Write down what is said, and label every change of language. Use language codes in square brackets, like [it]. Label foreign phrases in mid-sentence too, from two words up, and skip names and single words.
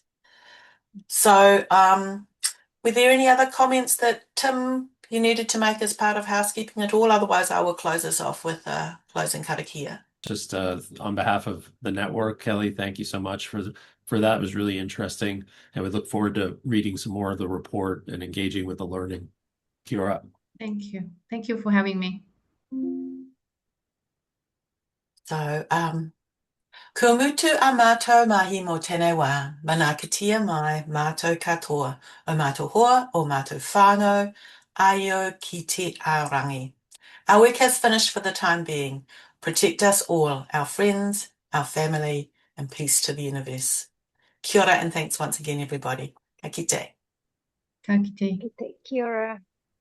[en] So were there any other comments that, Tim, you needed to make as part of housekeeping at all? Otherwise, I will close us off with a closing karakia. Just on behalf of the network, Kelly, thank you so much for that. It was really interesting, and we look forward to reading some more of the report and engaging with the learning. [mi] Kia ora. [en] Thank you. Thank you for having me. So, [mi] kua mutu a mātou mahi mō tēnei wā, mana kitia mai mātou katoa, o mātou hoa, o mātou whānau, aio ki te aorangi. [en] Our work has finished for the time being. Protect us all, our friends, our family, and peace to the universe. [mi] Kia ora [en] and thanks once again, everybody. [mi] Ka kite. Ka kite. Kia ora.